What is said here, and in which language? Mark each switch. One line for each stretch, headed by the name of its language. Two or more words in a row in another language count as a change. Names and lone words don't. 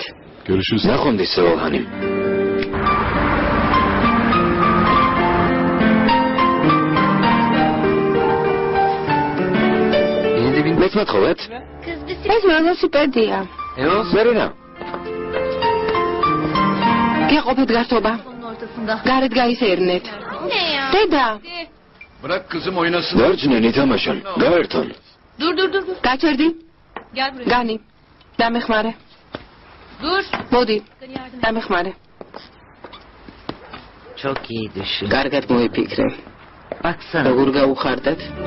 Georgian: ნახვამდის სევალჰანი. მეც მათხოვეთ? ეს ველოსიპედია. მერინა. გეყოფეთ გართობა. გარეთ გაისერნეთ. დედა,
Turkish: Bırak kızım oynasın.
Georgian: დარჩნენ ითამაშონ. გაერთონ. გაჩერდი. განი. დამეხმარე. მოდი. დამეხმარე. კარგად მოიფიქრე. როგორ გაუხარდათ?